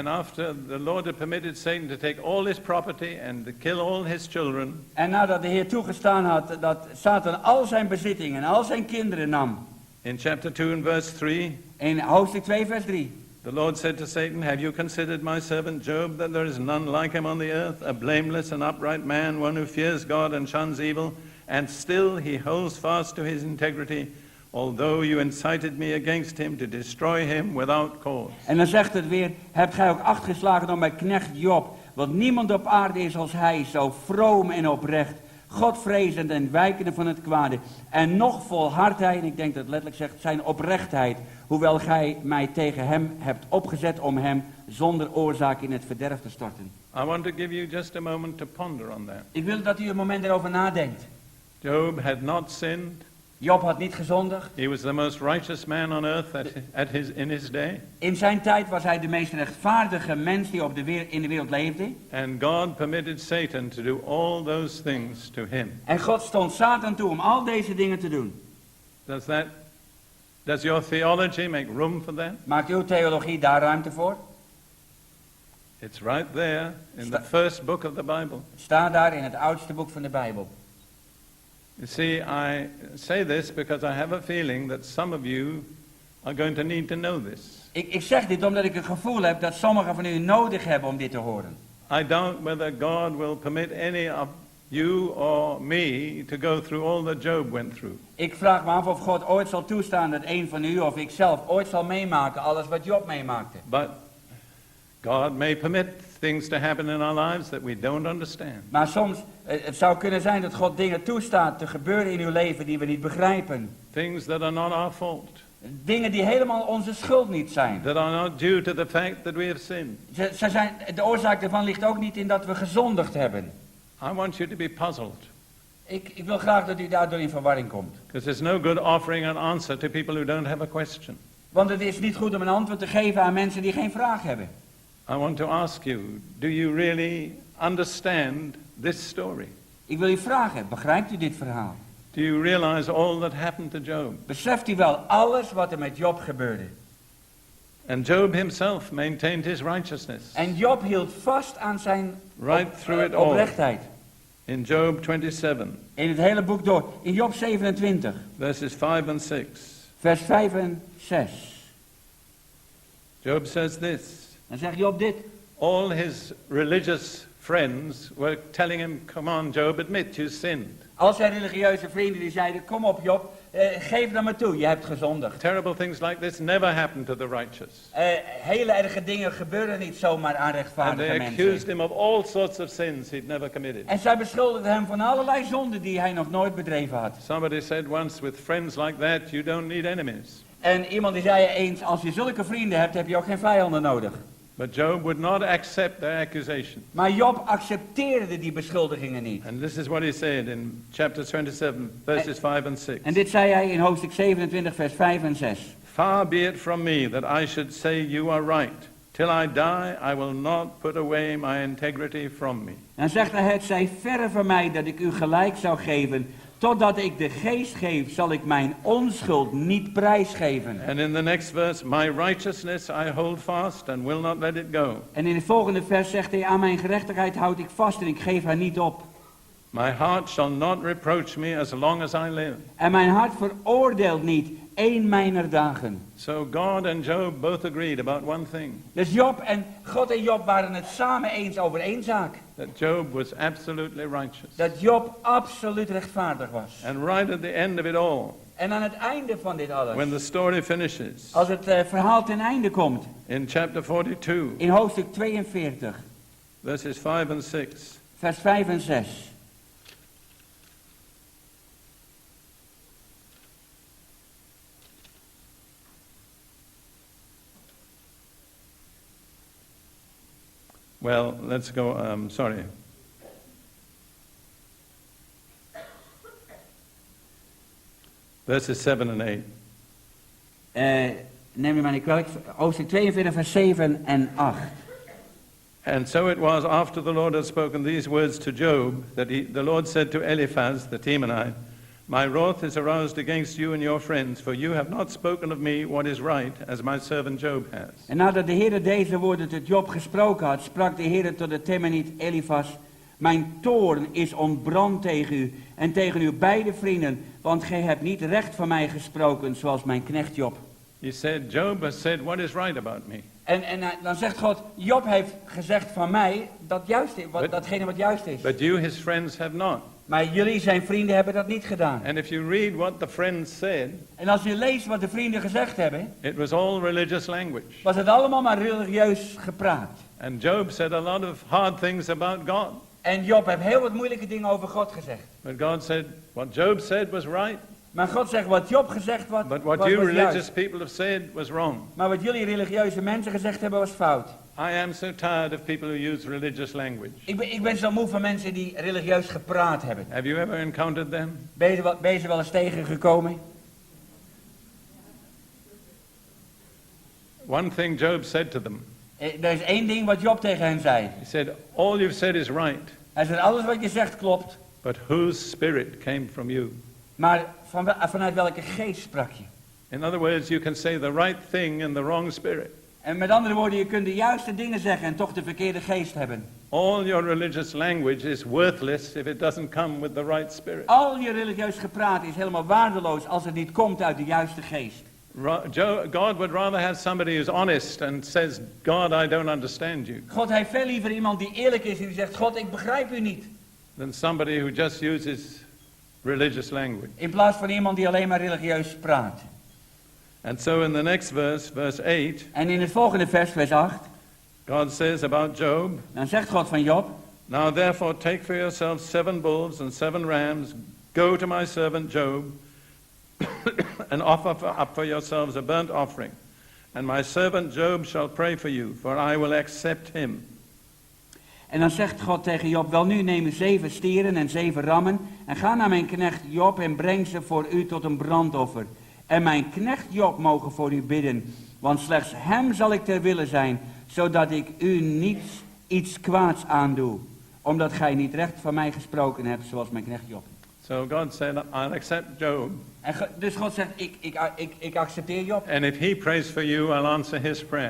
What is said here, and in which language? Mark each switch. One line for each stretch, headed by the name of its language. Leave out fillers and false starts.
English: And after the Lord had permitted Satan to take all his property and to kill all his children,
Dutch: En nadat de Heer toegestaan had dat Satan al zijn bezittingen en al zijn kinderen nam,
English: in chapter 2 and verse 3,
Dutch: in hoofdstuk 2 vers 3.
English: the Lord said to Satan, have you considered my servant Job, that there is none like him on the earth, a blameless and upright man, one who fears God and shuns evil, and still he holds fast to his integrity, although you incited me against him to destroy him without cause.
Dutch: En dan zegt het weer, hebt gij ook acht geslagen op mijn knecht Job? Want niemand op aarde is als hij, zo vroom en oprecht, Godvrezend en wijkende van het kwade. En nog vol hardheid, ik denk dat het letterlijk zegt, zijn oprechtheid. Hoewel gij mij tegen hem hebt opgezet om hem zonder oorzaak in het verderf te storten.
English: I want to give you just a moment to ponder on that.
Dutch: Ik wil dat u een moment erover nadenkt.
English: Job had not sinned.
Dutch: Job had niet gezondigd.
English: He was the most righteous man on earth in his day.
Dutch: In zijn tijd was hij de meest rechtvaardige mens die in de wereld leefde.
English: And God permitted Satan to do all those things to him.
Dutch: En God stond Satan toe om al deze dingen te doen.
English: Does your theology make room for that?
Dutch: Maakt uw theologie daar ruimte voor?
English: It's right there in the first book of the Bible.
Dutch: Het staat daar in het oudste boek van de Bijbel.
English: You see, I say this because I have a feeling that some of you are going to need to know this.
Dutch: Ik zeg dit omdat ik het gevoel heb dat sommigen van u nodig hebben om dit te horen.
English: I doubt whether God will permit any of you or me to go through all that Job went through.
Dutch: Ik vraag me af of God ooit zal toestaan dat een van u of ik zelf ooit zal meemaken alles wat Job meemaakte.
English: But God may permit things to happen in our lives that we don't understand.
Dutch: Maar soms, het zou kunnen zijn dat God dingen toestaat te gebeuren in uw leven die we niet begrijpen.
English: Things that are not our fault.
Dutch: Dingen die helemaal onze schuld niet zijn.
English: That are not due to the fact that we have sinned.
Dutch: De oorzaak daarvan ligt ook niet in dat we gezondigd hebben.
English: I want you to be puzzled.
Dutch: Ik wil graag dat u daardoor in verwarring komt.
English: Because it's no good offering an answer to people who don't have a question.
Dutch: Want het is niet goed om een antwoord te geven aan mensen die geen vraag hebben.
English: I want to ask you, do you really understand this story?
Dutch: Ik wil u vragen, begrijpt u dit verhaal?
English: Do you realize all that happened to Job?
Dutch: Beseft u wel alles wat er met Job gebeurde?
English: And Job himself maintained his righteousness.
Dutch: En Job hield vast aan zijn oprechtheid.
English: In Job 27.
Dutch: In het hele boek door. In Job 27.
English: Verses 5 and 6.
Dutch: Vers 5 en 6.
English: Job says this.
Dutch: Dan zegt Job dit.
English: All his religious friends were telling him, come on Job, admit you sinned.
Dutch: Al zijn religieuze vrienden die zeiden, kom op Job, geef dan maar toe, je hebt gezondigd.
English: Terrible things like this never happen to the righteous.
Dutch: Hele erge dingen gebeuren niet zomaar aan rechtvaardige mensen.
English: And they accused him of all sorts of sins he'd never committed.
Dutch: En zij beschuldigden hem van allerlei zonden die hij nog nooit bedreven had.
English: Somebody said once, with friends like that, you don't need enemies.
Dutch: En iemand die zei eens, als je zulke vrienden hebt, heb je ook geen vijanden nodig.
English: But Job would not accept their accusation.
Dutch: Maar Job accepteerde die beschuldigingen niet.
English: And this is what he said in chapter 27, verses 5 and 6.
Dutch: En dit zei hij in hoofdstuk 27, vers 5 en 6.
English: Far be it from me that I should say you are right. Till I die, I will not put away my integrity from me.
Dutch: Dan zegt hij, het zij verre van mij dat ik u gelijk zou geven. Totdat ik de geest geef, zal ik mijn onschuld niet prijsgeven.
English: And in the next verse, my righteousness I hold fast and will not let it go.
Dutch: En in het volgende vers zegt hij, aan mijn gerechtigheid houd ik vast en ik geef haar niet op.
English: My heart shall not reproach me as long as I live.
Dutch: En mijn hart veroordeelt niet één mijner dagen.
English: So God and Job both agreed about one thing.
Dutch: Dus God en Job waren het samen eens over één zaak.
English: That Job was absolutely righteous.
Dutch: Dat Job absoluut rechtvaardig was.
English: And right at the end of it all.
Dutch: En aan het einde van dit alles.
English: When the story finishes.
Dutch: Als het verhaal ten einde komt.
English: In chapter 42.
Dutch: In hoofdstuk 42.
English: Verses 5 and 6.
Dutch: Vers 5 en 6.
English: Well, let's go, sorry. Verses 7 and 8.
Dutch: Neem me maar niet kwalijk. Hoofdstuk 42, vers 7 en 8.
English: And so it was after the Lord had spoken these words to Job, that the Lord said to Eliphaz the Temanite, my wrath is aroused against you and your friends, for you have not spoken of me what is right, as my servant Job has.
Dutch: En nadat de Heer deze woorden tot Job gesproken had, sprak de Heer tot de Temanite Eliphaz, mijn toorn is ontbrand tegen u en tegen uw beide vrienden, want gij hebt niet recht van mij gesproken, zoals mijn knecht Job.
English: He said, Job has said what is right about me.
Dutch: En dan zegt God, Job heeft gezegd van mij dat juist is, datgene wat juist is.
English: But you, his friends, have not.
Dutch: Maar jullie, zijn vrienden, hebben dat niet gedaan.
English: And if you read what the friends said,
Dutch: en als je leest wat de vrienden gezegd hebben,
English: it was all religious language.
Dutch: Was het allemaal maar religieus gepraat.
English: And Job said a lot of hard things about God.
Dutch: En Job heeft heel wat moeilijke dingen over God gezegd.
English: But God said what Job said was right.
Dutch: Maar God zegt wat Job gezegd was,
English: but what you religious people have said was wrong.
Dutch: Maar wat jullie religieuze mensen gezegd hebben was fout.
English: I am so tired of people who use religious language.
Dutch: Ik ben zo moe van mensen die religieus gepraat hebben.
English: Have you ever encountered them?
Dutch: Ben je ze wel eens tegengekomen?
English: One thing Job said to them.
Dutch: Er is één ding wat Job tegen hen zei.
English: He said, all you've said is right.
Dutch: Hij zei, alles wat je zegt klopt.
English: But whose spirit came from you?
Dutch: Maar vanuit welke geest sprak je?
English: In other words, you can say the right thing in the wrong spirit.
Dutch: En met andere woorden, je kunt de juiste dingen zeggen en toch de verkeerde geest hebben.
English: All your religious language is worthless if it doesn't come with the right spirit.
Dutch: Al je religieus gepraat is helemaal waardeloos als het niet komt uit de juiste geest.
English: God would rather have somebody who's honest and says, God, I don't understand you.
Dutch: God heeft veel liever iemand die eerlijk is en die zegt, God, ik begrijp u niet.
English: Than somebody who just uses religious language.
Dutch: In plaats van iemand die alleen maar religieus praat.
English: And so in the next verse, verse 8.
Dutch: En in het volgende vers, vers 8.
English: God says about Job.
Dutch: Dan zegt God van Job.
English: Now therefore take for yourselves 7 bulls and 7 rams. Go to my servant Job. And offer up for yourselves a burnt offering. And my servant Job shall pray for you, for I will accept him.
Dutch: En dan zegt God tegen Job, wel nu neem 7 stieren en 7 rammen en ga naar mijn knecht Job en breng ze voor u tot een brandoffer. En mijn knecht Job mogen voor u bidden, want slechts hem zal ik ter wille zijn, zodat ik u niet iets kwaads aandoe, omdat gij niet recht van mij gesproken hebt, zoals mijn knecht Job.
English: So God said, I'll accept Job.
Dutch: En dus God zegt, ik accepteer Job.
English: And if he prays for you, I'll answer his prayer.